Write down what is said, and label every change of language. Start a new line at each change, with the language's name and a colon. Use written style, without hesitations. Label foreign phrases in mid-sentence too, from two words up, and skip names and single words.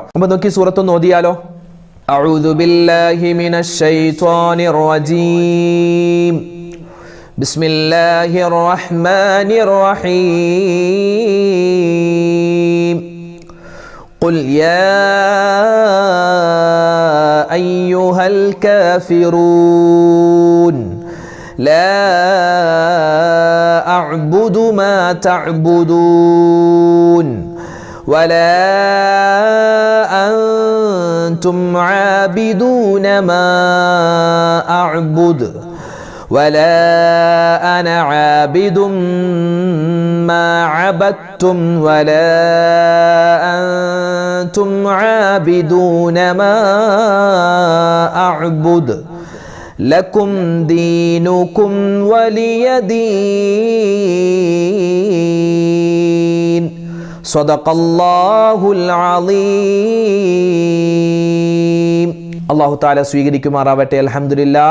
Malayalam: അപ്പോൾ നോക്കി സൂറത്തൊന്ന് ഓതിയാലോ?
Arabic: أعوذ بالله من الشيطان الرجيم. بسم الله الرحمن الرحيم. قل يا أيها الكافرون لا أعبد ما تعبدون ولا أنتم عابدون ما أعبد ولا أنا عابد ما عبدتم ولا أنتم عابدون ما أعبد لكم دينكم ولي دين. صدق الله العظيم.
Malayalam: അല്ലാഹു തആല സ്വീകരിക്കുമാറാവട്ടെ. അൽഹംദുലില്ലാഹ്.